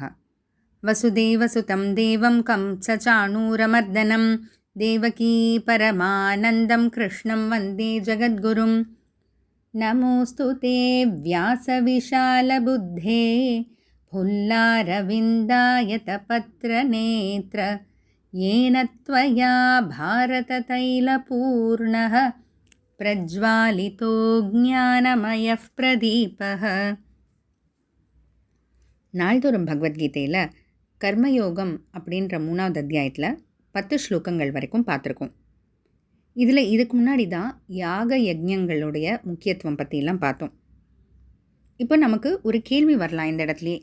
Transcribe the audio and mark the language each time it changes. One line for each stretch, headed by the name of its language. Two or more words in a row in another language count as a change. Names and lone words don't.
Sanskrit: वसुदेवसुतं देवं कंसचाणूरमर्दनं देवकी परमानन्दं कृष्णं वन्दे जगद्गुरुम्. नमोऽस्तु ते व्यासविशालबुद्धे फुल्लारविन्दायतपत्रनेत्र येन त्वया भारततैलपूर्णः प्रज्वालितो ज्ञानमयः प्रदीपः.
Tamil: நாள்தோறும் பகவத்கீதையில் கர்மயோகம் அப்படின்ற 3வது அத்தியாயத்தில் 10 ஸ்லோகங்கள் வரைக்கும் பார்த்துருக்கோம். இதில் இதுக்கு முன்னாடி தான் யாக யஜ்ஞங்களுடைய முக்கியத்துவம் பற்றிலாம் பார்த்தோம். இப்போ நமக்கு ஒரு கேள்வி வரலாம் இந்த இடத்துலையே.